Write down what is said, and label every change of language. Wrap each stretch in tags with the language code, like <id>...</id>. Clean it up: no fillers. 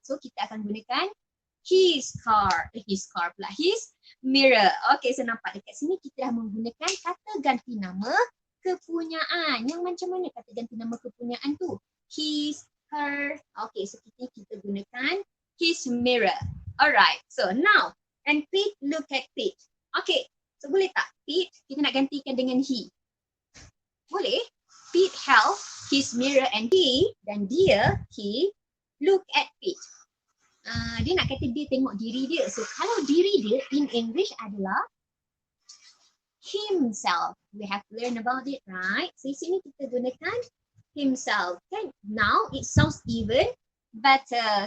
<ms>So kita akan gunakan</ms> <en>his car</en> <ms>pula,</ms> <en>his mirror.</en> <ms>Okay, so nampak dekat sini kita dah menggunakan kata ganti nama kepunyaan. Yang macam mana kata ganti nama kepunyaan tu? His, her.</ms> <en>Okay, so</en> <ms>kita gunakan</ms> <en>his mirror. Alright, so now, and Pete look at Pete.</en> <ms>Okay, so boleh tak Pete kita nak gantikan dengan he? Boleh?</ms> <en>Pete held his mirror and he,</en> <ms>dan dia,</ms> <en>he look at Pete.</en> <ms>Dia nak kata dia tengok diri dia. So kalau diri dia</ms> <en>in English</en> <ms>adalah himself.</ms> <en>We have to learn about it, right?</en> <ms>So sini kita gunakan</ms> <en>himself.</en> <ms>Kan?</ms> <en>Now it sounds even better.</en>